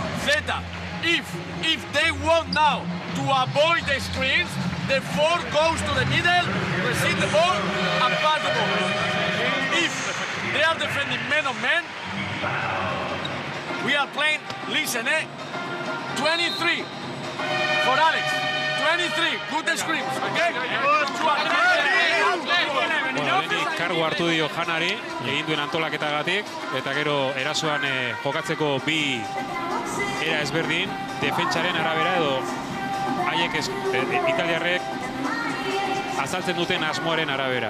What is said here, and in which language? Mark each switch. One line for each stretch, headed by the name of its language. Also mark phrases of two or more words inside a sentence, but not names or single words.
English: Zeta, if they want now to avoid the screens, the 4 goes to the middle, receive the ball, and pass the ball. If they are defending men on men, we are playing, listen, 23 for Alex. 23, good screens, okay?
Basque: Bueno, lehenik kargu hartu dio Janari, egin duen antolaketagatik, eta gero erasoan jokatzeko bi era ezberdin, defentsaren arabera edo haiek italiarrek azaltzen duten asmoaren arabera.